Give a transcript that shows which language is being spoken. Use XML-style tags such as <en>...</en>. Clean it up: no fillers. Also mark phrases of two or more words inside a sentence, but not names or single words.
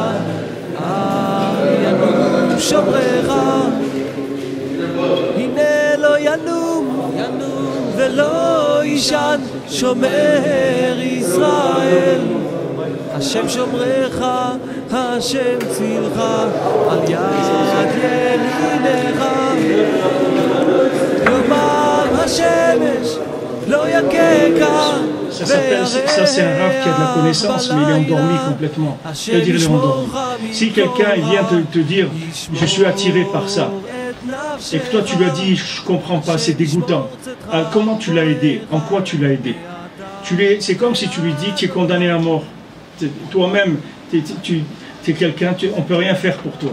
<he>אל ינום שומרך, הנה לא ינום ולא יישן שומר ישראל, השם שומרך, השם צילך, על יד ימינך, יומם השמש לא יככה.</he> <fr>Ça c'est un rave qui a de la connaissance, mais il est endormi complètement. C'est-à-dire il est endormi. Si quelqu'un vient te dire je suis attiré par ça, et que toi tu lui as dit je comprends pas, c'est dégoûtant, alors, comment tu l'as aidé? En quoi tu l'as aidé? C'est comme si tu lui dis tu es condamné à mort. Toi-même, tu es quelqu'un, on ne peut rien faire pour toi.</fr>